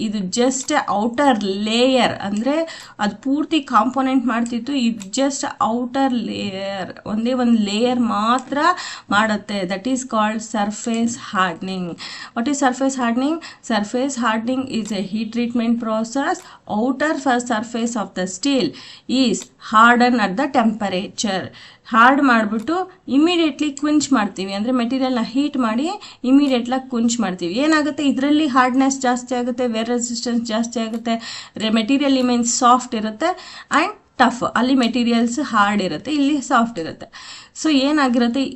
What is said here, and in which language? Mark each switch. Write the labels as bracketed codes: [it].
[kn] ಇದು just outer layer, ಅಂದರೆ ಅದು ಪೂರ್ತಿ ಕಾಂಪೋನೆಂಟ್ ಮಾಡ್ತಿತ್ತು. ಇದು ಜಸ್ಟ್ ಔಟರ್ ಲೇಯರ್, ಒಂದೇ ಒಂದು ಲೇಯರ್ ಮಾತ್ರ ಮಾಡುತ್ತೆ. [en] That is called surface hardening. What is surface hardening? Surface hardening is a heat treatment process. Outer surface of the steel is hardened at the temperature. [kn] Hard ಮಾಡಿಬಿಟ್ಟು immediately ಕ್ವಿಂಚ್ ಮಾಡ್ತೀವಿ, ಅಂದರೆ ಮೆಟೀರಿಯಲ್ನ heat ಮಾಡಿ ಇಮಿಡಿಯೇಟ್ಲಾಗಿ ಕ್ವಿಂಚ್ ಮಾಡ್ತೀವಿ. ಏನಾಗುತ್ತೆ? ಇದರಲ್ಲಿ ಹಾರ್ಡ್ನೆಸ್ ಜಾಸ್ತಿ ಆಗುತ್ತೆ, ವೇರ್ ರೆಸಿಸ್ಟೆನ್ಸ್ ಜಾಸ್ತಿ ಆಗುತ್ತೆ, ಮೆಟೀರಿಯಲ್ ಮೀನ್ಸ್ ಸಾಫ್ಟ್ ಇರುತ್ತೆ ಆ್ಯಂಡ್ ಟಫ್. ಅಲ್ಲಿ ಮೆಟೀರಿಯಲ್ಸ್ ಹಾರ್ಡ್ ಇರುತ್ತೆ, ಇಲ್ಲಿ ಸಾಫ್ಟ್ ಇರುತ್ತೆ. ಸೊ ಏನಾಗಿರುತ್ತೆ?